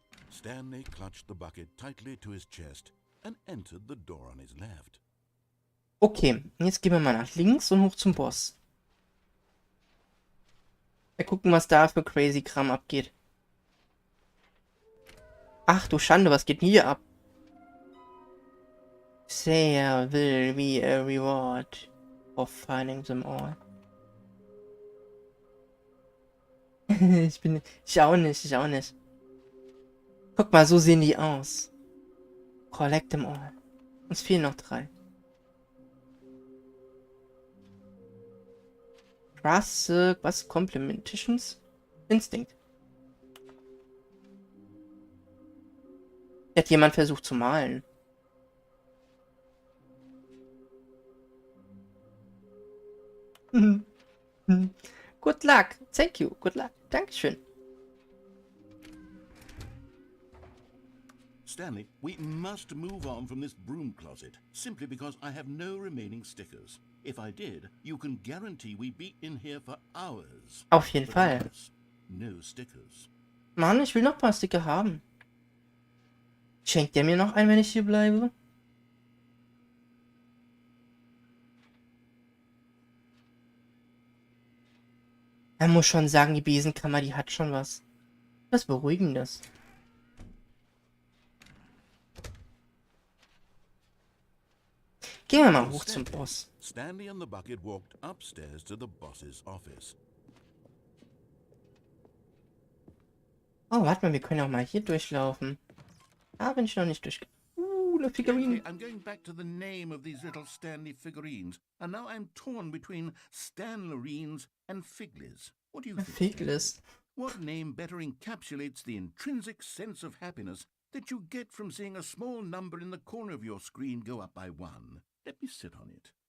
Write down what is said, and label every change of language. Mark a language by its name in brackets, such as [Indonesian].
[English] Stanley clutched the bucket tightly to his chest and entered the door on his left. [German] Okay, jetzt gehen wir mal nach links und hoch zum Boss. Wir gucken, was da für crazy Kram abgeht. Ach du Schande, was geht denn hier ab? [English] There will be a reward for finding them all. [German] Ich auch nicht. Guck mal, so sehen die aus. [English] Collect them all. [German] Uns fehlen noch 3. [English] Trust, was? Complementations? Instinct. [German] Hat jemand versucht zu malen? [English] Good luck. Thank you. Good luck. [German] Dankeschön. [English] Stanley, we must move on from this broom closet, simply because I have no remaining stickers. If I did, you can guarantee we'd be in here for hours. [German] Auf jeden [English] But [German] Fall. [English] alas, no stickers. [German] Mann, ich will noch ein paar Sticker haben. Schenkt der mir noch ein, wenn ich hier bleibe? Man muss schon sagen, die Besenkammer, die hat schon was. Was Beruhigendes. Gehen wir mal hoch zum Boss. [English] Stanley and the bucket walked upstairs to the boss's office. [German] Oh, warte mal, wir können auch mal hier durchlaufen. Ah, bin ich noch nicht durch. Eine Figurine. [English] I'm going back to the name of these little Stanley figurines, and now I'm torn between Stanlerines and Figlies. What do you think? Figless. What name better encapsulates the intrinsic sense of happiness that you get from seeing a small number in the corner of your screen go up by 1? Let me sit on it.